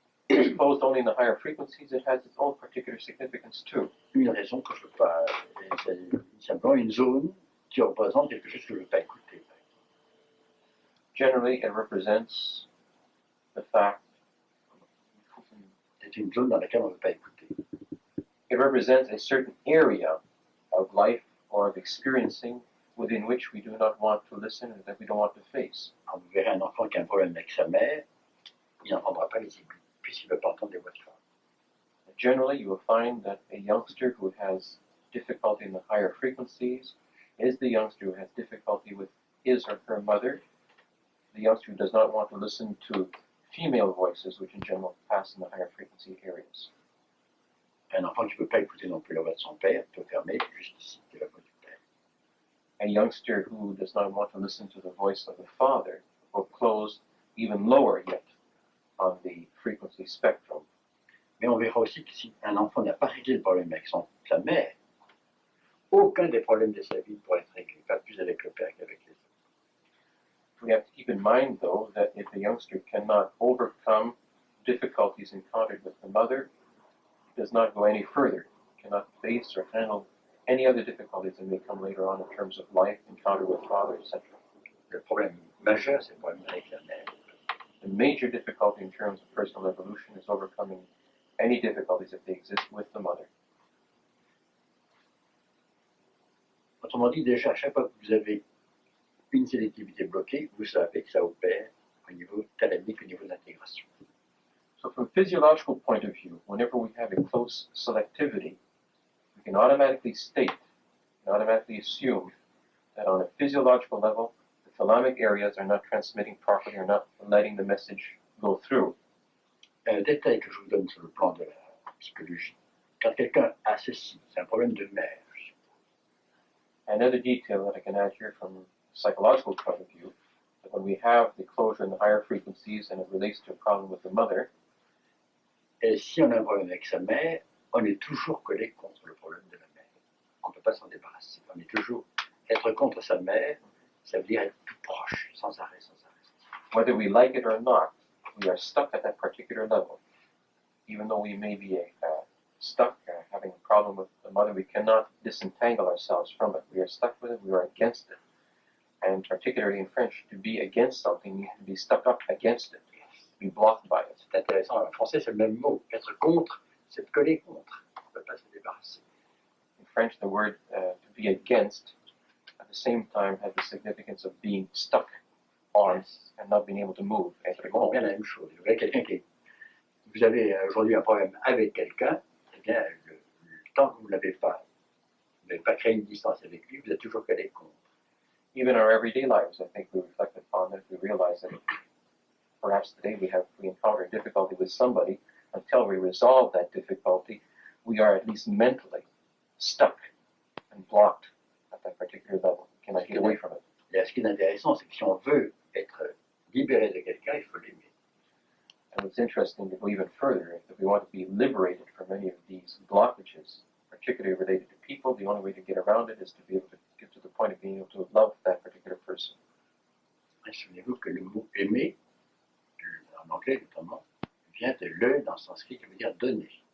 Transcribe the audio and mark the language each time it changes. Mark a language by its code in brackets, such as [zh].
[en] It's closed only in the higher frequencies. It has its own particular significance too. [fr] Une raison que je ne veux pas. C'est simplement une zone qui représente quelque chose que je ne veux pas écouter. [en] Generally, it represents the fact. [fr] C'est une zone dans laquelle on ne veut pas écouter. [en] It represents a certain area of life or of experiencing within which we do not want to listen and that we don't want to face. [fr] Quand vous verrez un enfant qui a un problème avec sa mère, il n'entendra pas les aigus, puisqu'il ne veut pas entendre les voix de femme. [en] Generally, you will find that a youngster who has difficulty in the higher frequencies is the youngster who has difficulty with his or her mother, the youngster who does not want to listen to female voices, which in general pass in the higher frequency areas. [fr] Un enfant qui ne peut pas écouter non plus la voix de son père peut fermer juste ici, c'est la voix du père. [en] A youngster who does not want to listen to the voice of the father will close even lower yet on the frequency spectrum. [fr] Mais on verra aussi que si un enfant n'a pas réglé le problème avec sa mère, aucun des problèmes de sa vie ne pourrait être réglé, pas plus avec le père qu'avec les autres. [en] We have to keep in mind, though, that if a youngster cannot overcome difficulties encountered with the mother, he does not go any further, cannot face or handle any other difficulties that may come later on in terms of life, encounter with father, etc. [fr] Le problème majeur, c'est le problème avec la mère. [en] The major difficulty in terms of personal evolution is overcoming any difficulties if they exist with the mother. [fr] Autrement dit, déjà, à chaque fois que vous avez une sélectivité bloquée, vous savez que ça opère au niveau thalamique, au niveau de l'intégration. [en] So from a physiological point of view, whenever we have a close selectivity, we can automatically state, automatically assume that on a physiological level, the thalamic areas are not transmitting properly, or not letting the message go through. [fr] Un détail que je vous donne sur le plan de la psychologie, quand quelqu'un a ceci, c'est un problème de mère. [en] Another detail that I can add here from a psychological point of view, that when we have the closure in the higher frequencies and it relates to a problem with the mother, [fr] et si on a un problème avec sa mère, on est toujours collé contre le problème de la mère. On ne peut pas s'en débarrasser. On est toujours être contre sa mère, ça veut dire être tout proche, sans arrêt, sans arrêt. [en] Whether we like it or not, we are stuck at that particular level. Even though we may be stuck having a problem with the mother, we cannot disentangle ourselves from it. We are stuck with it, we are against it. And particularly in French, to be against something means to be stuck up against it, be blocked by it. [fr] C'est intéressant, en français c'est le même mot. Être contre, c'est de coller contre. On ne peut pas se débarrasser. [en] In French, the word to be against at the same time has the significance of being stuck on and not being able to move. [fr] C'est vraiment bien la même chose. Vous avez quelqu'un vous avez aujourd'hui un problème avec quelqu'un, eh bien, le temps que vous n'avez pas créé une distance avec lui, vous êtes toujours collé contre. [en] Even our everyday lives, I think we reflect upon that, we realize that perhaps today we encounter a difficulty with somebody, until we resolve that difficulty, we are at least mentally stuck and blocked at that particular level. We cannot get away from it. [fr] Et ce qui est intéressant, c'est que si on veut être libéré de quelqu'un, il faut l'aimer. [en] And what's interesting to go even further, if we want to be liberated from any of these blockages, particularly related to people, the only way to get around it is to be able to get to the point of being able to love that particular person. [fr] Et souvenez-vous que le mot aimer, en anglais notamment, vient de le dans le sanskrit qui veut dire donner.